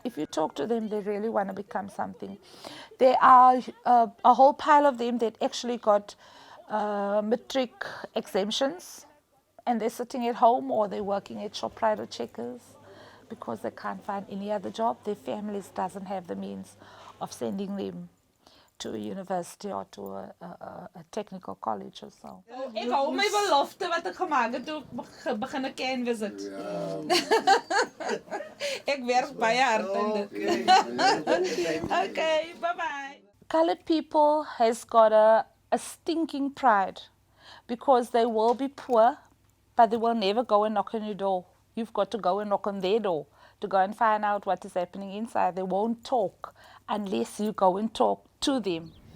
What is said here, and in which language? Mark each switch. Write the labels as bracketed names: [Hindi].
[English] If you talk to them, they really want to become something. There are a whole pile of them that actually got matric exemptions, and they're sitting at home or they're working at Shoprite or Checkers because they can't find any other job. Their families doesn't have the means of sending them to a university or to a technical college or so. [Afrikaans] Ek hou my belofte wat ek gemaak het toe ek begin canvas het. Ek werk baie hard aan dit. [English] Okay, bye-bye. Colored people has got a stinking pride because they will be poor, but they will never go and knock on your door. You've got to go and knock on their door to go and find out what is happening inside. They won't talk unless you go and talk to them.